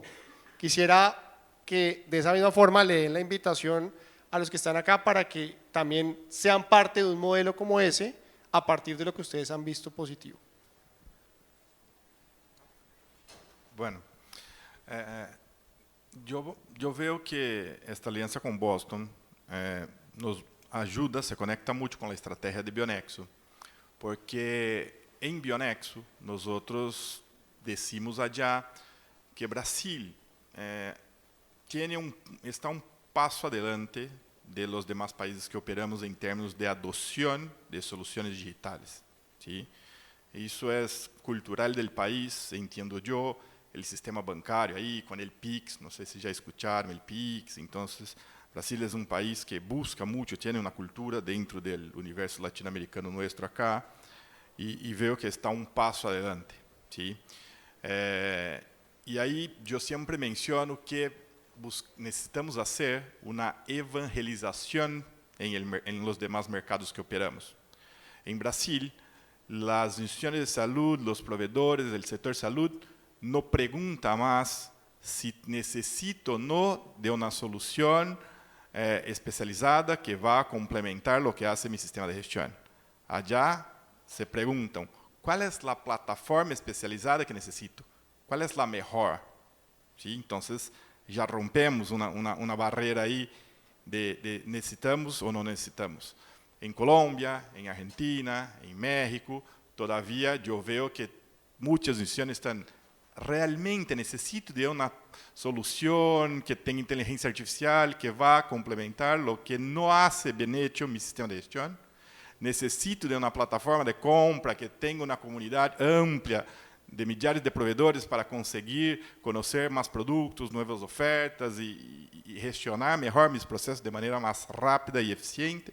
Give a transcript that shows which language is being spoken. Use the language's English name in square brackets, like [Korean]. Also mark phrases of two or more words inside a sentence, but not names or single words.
[Spanish] Quisiera que de esa misma forma le den la invitación a los que están acá para que también sean parte de un modelo como ese a partir de lo que ustedes han visto positivo. Bueno, yo veo que esta [Portuguese] aliança com Boston nos ajuda, se conecta muito com a estratégia de Bionexo, porque em Bionexo nós outros [Spanish] decimos allá que [Portuguese] Brasil está um passo [Spanish] adelante de los demás países que operamos [Portuguese] em termos de adoção de soluções digitais. ¿Sí? Isso é cultural [Spanish] del país, [Portuguese] entendo eu, o sistema bancário aí, com o PIX, não sei se já escutaram o PIX, então, Brasil é um país que busca muito, tem uma cultura dentro do universo latino-americano nosso acá, e vejo que está um passo adelante. ¿Sí? E aí, eu sempre menciono que necesitamos fazer uma evangelização em [Spanish] los demás mercados que operamos. [Portuguese] Em Brasil, as instituições de saúde, os provedores do setor saúde, [Spanish] no pregunta más si necesito o no de una solución especializada que va a complementar lo que hace mi sistema de gestión. Allá se preguntan, ¿cuál es la plataforma especializada que necesito? ¿Cuál es la mejor? ¿Sí? Entonces, ya rompemos una barrera ahí de necesitamos o no necesitamos. En Colombia, en Argentina, en México, todavía yo veo que muchas instituciones están realmente [Portuguese] necessito de uma solução que tenha inteligência artificial que vá complementar o que não hace bem hecho meu sistema de gestão. Necessito de uma plataforma de compra que tenha uma comunidade ampla de milhares de provedores para conseguir conhecer mais produtos, novas ofertas e gestionar melhor meus processos de maneira mais rápida e eficiente.